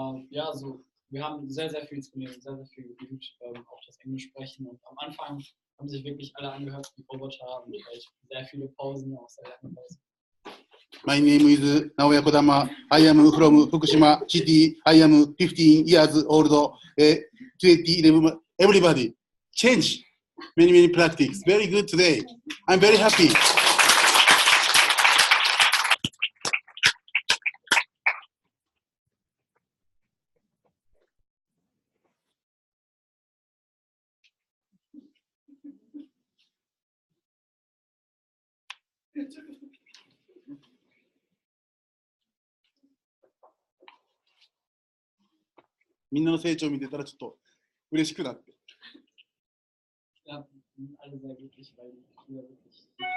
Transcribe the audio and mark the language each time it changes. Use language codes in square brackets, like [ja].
[de] Ja, also wir haben sehr, sehr viel trainiert, sehr, sehr viel geübt, auch das Englisch sprechen. Und am Anfang haben sich wirklich alle angehört wie Roboter und sehr viele Pausen, auch sehr lange Pausen. [en] My name is Naoya Kodama. I am from Fukushima City. I am 15 years old. 2011. Everybody, change. Many practice. Very good today. I'm very happy. [ja] みんなの成長を見てたらちょっと嬉しくなって。 [de] Ja, alle sehr glücklich, weil die wirklich